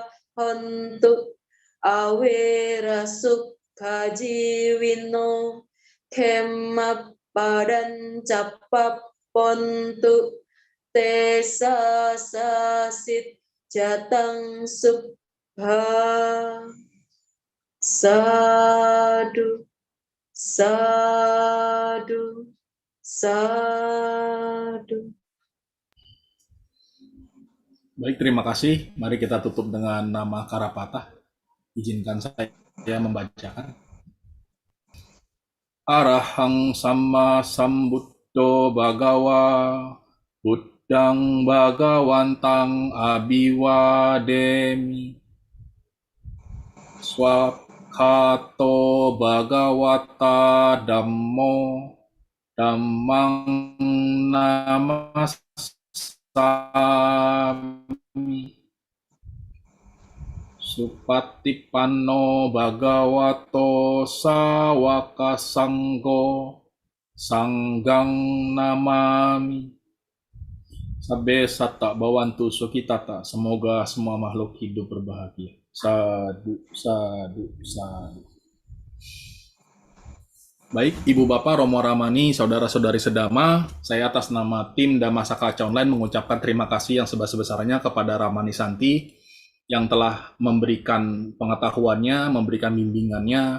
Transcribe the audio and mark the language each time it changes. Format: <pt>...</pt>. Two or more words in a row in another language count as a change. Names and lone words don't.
<pi>hantu awera sukha jiwino khemap padan capap pontu tesa sasit jatang subha sadu sadu sadu.</pi> <id>Baik, terima kasih. Mari kita tutup dengan nama Karapatah. Izinkan saya membacakan.</id> <pi>Arahang Sama Sambuddho Bhagawa Buddhang Bhagawantang Abhiwademi Swakhato Bhagawata Dhammo Dhammang Namasami Supatipanno Bhagavato Sawaka Sanggo Sanggang Namami. Sabbe satta bawantu sukitata.</pi> <id>Semoga semua makhluk hidup berbahagia.</id> <pi>Sadu, sadu, sadu.</pi> <id>Baik, Ibu Bapak, Romo Ramani, saudara-saudari sedama, saya atas nama tim Dhammasaka Kaca Online mengucapkan terima kasih yang sebesar-besarnya kepada Ramani Santi yang telah memberikan pengetahuannya, memberikan bimbingannya.</id>